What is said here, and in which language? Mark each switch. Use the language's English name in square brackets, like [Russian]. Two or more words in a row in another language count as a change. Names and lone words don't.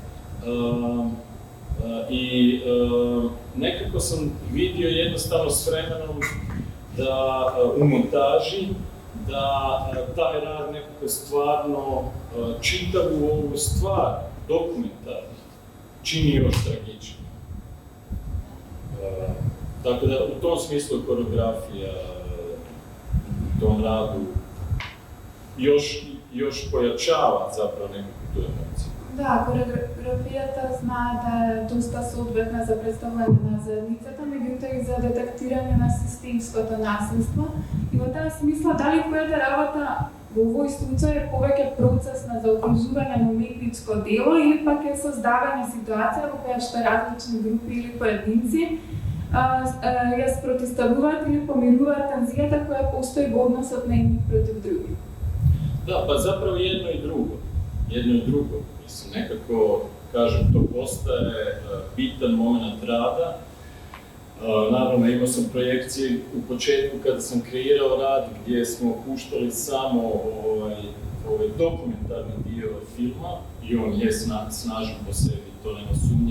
[Croatian] Nekako sam vidio jednostavno s vremenom da u montaži, da taj rad nekako stvarno čitavu ovu stvar, dokumentarnu, čini još tragičnije. Tako da u tom smislu koreografija u tom radu još pojačava zapravo nekakvu tu emociju. Da, [Macedonian] koreografията знае да е доста соодветна за представување на заедницата, меѓутоа и за детектирање на системското насилство. И во таа смисла, дали којата работа во овој случај е повеќе процес на заокружување на уметничко дело или пак е создавање ситуација во која што различни групи или поединци ја спротивставуваат или помируваат тензијата која постои во односот на едни против други. [Croatian] Da, pa zapravo jedno i drugo. Mislim, nekako, kažem, to postaje bitan moment rada. Naravno, imao sam projekcije u početku kada sam kreirao rad gdje smo puštali samo ovaj dokumentarni dio filma i on je snažan po sebi, to nema sumnje.